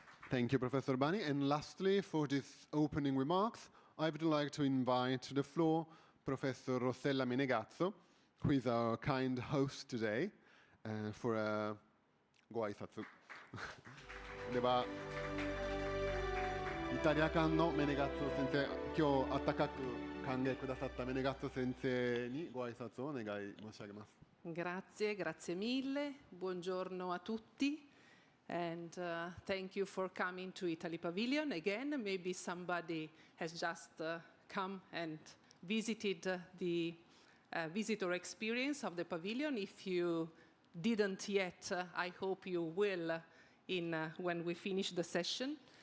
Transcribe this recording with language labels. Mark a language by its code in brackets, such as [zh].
[en] Thank you, Professor Bani. And lastly, for these opening remarks, I would like to invite to the floor Professor Rossella Menegazzo, who is our kind host today, for a ご挨拶。 [ja] では、イタリア館のメネガッツォ先生、今日温かく歓迎くださったメネガッツォ先生にご挨拶をお願い申し上げます。 [it] Grazie, grazie mille. Buongiorno a tutti. [en] And thank you for coming to Italy Pavilion again. Maybe somebody has just come and visited the visitor experience of the pavilion. If you didn't yet, I hope you will when we finish the session.